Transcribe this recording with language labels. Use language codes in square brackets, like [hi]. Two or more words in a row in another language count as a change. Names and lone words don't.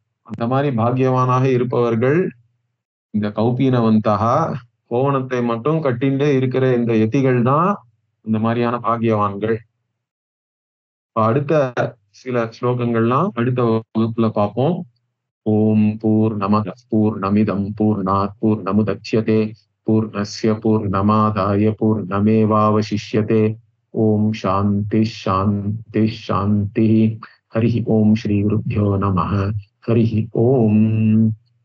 [ta] அந்த மாதிரி பாக்கியவானாக இருப்பவர்கள் இந்த கௌபீனவந்தகா கோவணத்தை மட்டும் கட்டிண்டு இருக்கிற இந்த யதிகள் தான் இந்த மாதிரியான பாக்கியவான்கள். அடுத்த சில ஸ்லோகங்கள்லாம் அடுத்த வகுப்புல பார்ப்போம். [sa] ॐ पूर्णमदः पूर्णमिदं पूर्णात् पूर्णमुदच्यते पूर्णस्य पूर्णमादाय पूर्णमेवावशिष्यते. ॐ शान्ति शान्ति शान्ति. हरि ॐ श्री गुरुभ्यो नमः. हरि ॐ.